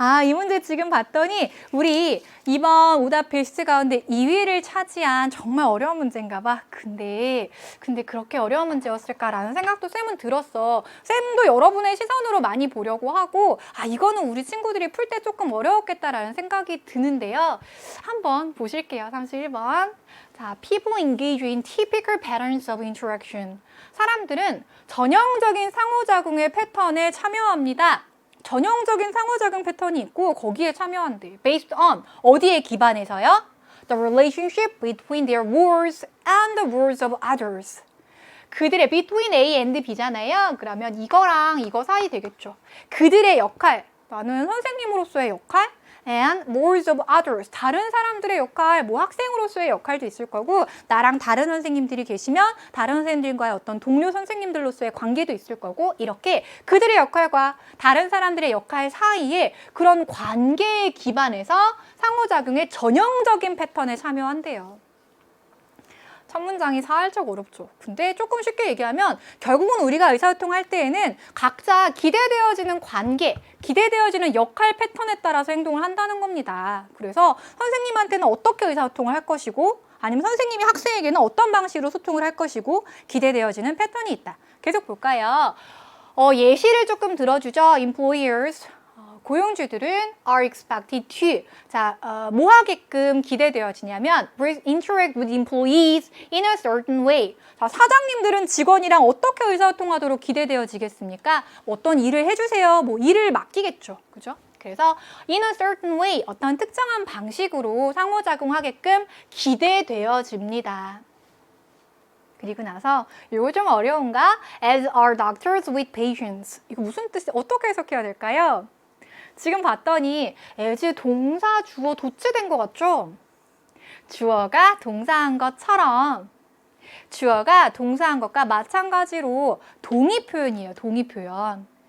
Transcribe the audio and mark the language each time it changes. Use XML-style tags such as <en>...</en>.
<ko>이 문제 지금 봤더니 우리 이번 오답 필수 가운데 2위를 차지한 정말 어려운 문제인가 봐. 근데 그렇게 어려운 문제였을까라는 생각도 쌤은 들었어. 쌤도 여러분의 시선으로 많이 보려고 하고 이거는 우리 친구들이 풀 때 조금 어려웠겠다라는 생각이 드는데요. 한번 보실게요. 31번.</ko> <en>자, people engage in typical patterns of interaction.</en> <ko>사람들은 전형적인 상호작용의 패턴에 참여합니다. 전형적인 상호작용 패턴이 있고 거기에 참여한대.</ko> <en>Based on</en> <ko>어디에 기반해서요?</ko> <en>The relationship between their words and the words of others.</en> <ko>그들의</ko> <en>between A and B잖아요.</en> <ko>그러면 이거랑 이거 사이 되겠죠. 그들의 역할, 나는 선생님으로서의 역할,</ko> <en>and words of others,</en> <ko>다른 사람들의 역할, 뭐 학생으로서의 역할도 있을 거고 나랑 다른 선생님들이 계시면 다른 선생님들과의 어떤 동료 선생님들로서의 관계도 있을 거고 이렇게 그들의 역할과 다른 사람들의 역할 사이에 그런 관계에 기반해서 상호작용의 전형적인 패턴에 참여한대요. 첫 문장이 살짝 어렵죠. 근데 조금 쉽게 얘기하면 결국은 우리가 의사소통할 때에는 각자 기대되어지는 관계, 기대되어지는 역할 패턴에 따라서 행동을 한다는 겁니다. 그래서 선생님한테는 어떻게 의사소통을 할 것이고 아니면 선생님이 학생에게는 어떤 방식으로 소통을 할 것이고 기대되어지는 패턴이 있다. 계속 볼까요? 예시를 조금 들어주죠. Employers. 고용주들은</ko> <en>are expected to.</en> <ko>자, 뭐 하게끔 기대되어지냐면</ko> <en>interact with employees in a certain way.</en> <ko>자, 사장님들은 직원이랑 어떻게 의사소통하도록 기대되어지겠습니까? 어떤 일을 해주세요. 뭐 일을 맡기겠죠. 그죠? 그래서</ko> <en>in a certain way,</en> <ko>어떤 특정한 방식으로 상호작용하게끔 기대되어집니다. 그리고 나서 이거 좀 어려운가?</ko> <en>As are doctors with patients.</en> <ko>이거 무슨 뜻이 어떻게 해석해야 될까요? 지금 봤더니 as 동사 주어 도치된 것 같죠? 주어가 동사한 것처럼 주어가 동사한 것과 마찬가지로 동의 표현이에요. 동의 표현.</ko>